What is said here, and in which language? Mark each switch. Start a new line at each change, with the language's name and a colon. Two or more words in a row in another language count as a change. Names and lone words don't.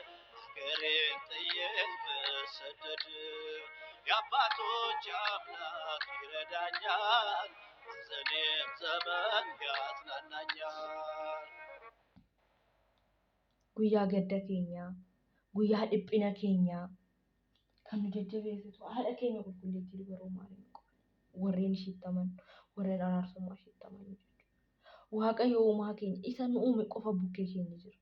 Amharic: ሀገሬን ጥዬን ብሰደድ የአባቶች አምላክ ይረዳኛል፣ ሐዘኔም ዘመን ያጽናናኛል።
Oromo: Guyyaa gadda keenyaa, guyyaa dhiphina keenyaa kan nu jajjabeessitu haadha keenya qulqulleettii dubaroo maaliin qofa warreen ishiittaman warreen araarsummaa ishiittaman jechuudha. Waaqayyo uumaa keenya isa nu uume qofa bukkee keenya jira.